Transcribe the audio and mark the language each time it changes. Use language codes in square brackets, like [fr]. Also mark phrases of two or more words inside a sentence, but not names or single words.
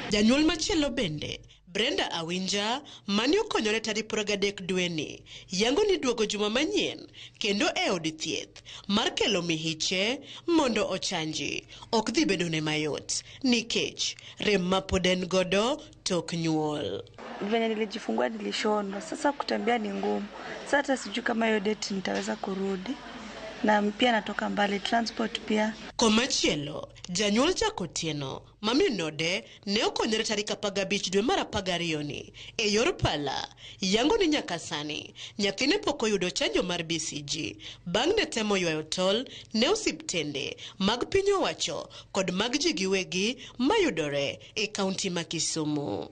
[luo] Janyuol machielo bende Brenda Awinja mane okonyore tarik 30 dwe ni yango ni duogo juma manyien kendo e od thieth mar kelo mihiche mondo ochanji ok dhi bedo ne mayot nikech rem mapod en godo tok nyuol. [sw] Venye nilijifungua nilishonwa, sasa kutembea ni ngumu. Sasa sijui kama hiyo date nitaweza kurudi. Na pia natoka mbali, transport pia. [luo] Komachielo, janyuol Jakotieno mami node ne okonyore tarik 15 dwe mar 12 ni e yor pala yango ni nyaka sani nyathine pok oyudo chanjo mar BCG bang' ne temo ywayo tol ne osiptende mag piny owacho kod mag ji giwegi mayudore e kaunti ma Kisumu.